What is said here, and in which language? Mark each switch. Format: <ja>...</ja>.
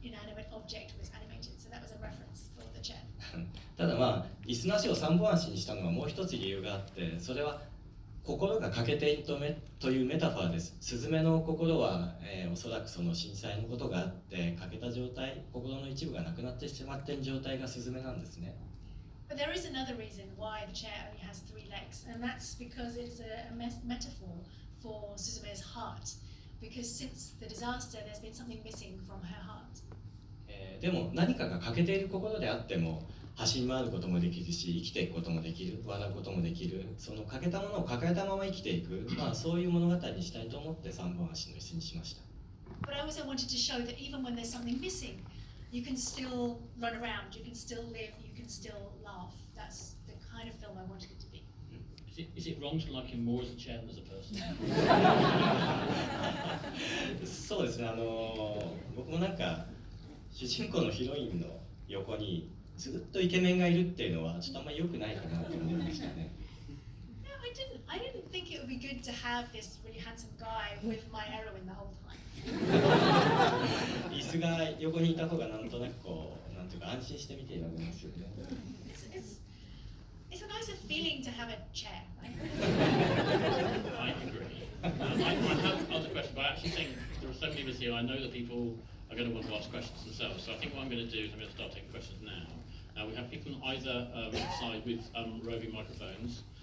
<en>inanimate object was animated. So that was a reference for the chair.</en> <ja>ただまあ椅子の足を3本足にしたのはもう一つ理由があって、それは心が欠けているというメタファーです。スズメの心は、おそらくその震災のことがあって欠けた状態、心の一部がなくなってしまっている状態がスズメなんですね。</ja> <en>But there is another reason why the chair only has 3 legs, and that's because it is a metaphor for Suzume's heart. Because since the disaster, there's been something missing from her heart.</en> <ja>でも何かが欠けている心であっても走り回ることもできるし、生きていくこともできる、笑うこともできる、その欠けたものを抱えたまま生きていく、まあそういう物語にしたいと思って3本足の椅子にしました。</ja> <en>But I also wanted to show that even when there's something missing, you can still run around, you can still live, you can still laugh. That's the kind of film I wanted it to be. Is it wrong to like him more as a chair than as a person?</en> <ja>そうですね、僕もなんか主人公のヒロインの横にずっとイケメンがいるっていうのはちょっとあんまり良くないかなと思いましたね。</ja> <en>No, I didn't think it would be good to have this really handsome guy with my heroine the whole time.</en> <ja>椅子が横にいた方がなんとなくこう、なんていうか安心して見ていられますよね。</ja> <en>It's a nicer feeling to have a chair. Right? I agree. I have other questions, but I actually think there are so many of us here. I know that people are going to want to ask questions themselves. So I think what I'm going to do is I'm going to start taking questions now. We have people on either side with roving microphones.</en>